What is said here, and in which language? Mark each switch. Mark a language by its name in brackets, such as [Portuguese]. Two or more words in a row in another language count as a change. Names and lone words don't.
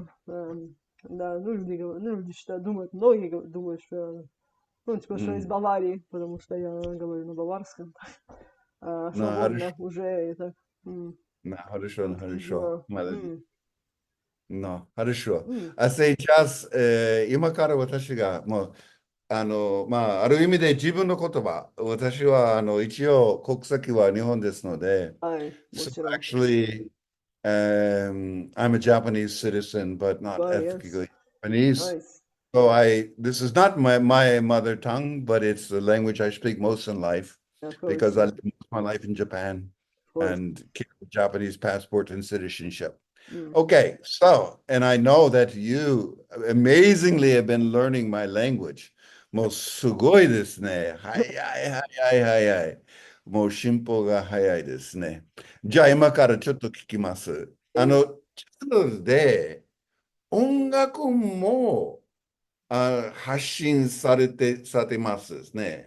[Russian] Да, ну, люди считают, думают, многие думают, что ну, типа, что из М. Баварии, потому что я говорю на баварском, Хорошо, свободно уже и так. хорошо, хорошо. Да. Молодец. хорошо. М. А сейчас, [Japanese] 今から私が、もう、ある意味で自分の言葉、私は、一応国籍は日本ですので、はい、も so ちろん。 [English] actually, I'm a Japanese citizen, but not Well, yes. ethnically Japanese. Nice. So this is not my mother tongue, but it's the language I speak most in life Of course, because I yeah. lived most of my life in Japan Of course. and keep a Japanese passport and citizenship. [Japanese] うん。 [English] Okay, so, and I know that you amazingly have been learning my language. [Japanese] もうすごいですね。早い早い早い。もう進歩が早いですね。じゃあ今からちょっと聞きます。チャンネルで音楽も発信されてますですね。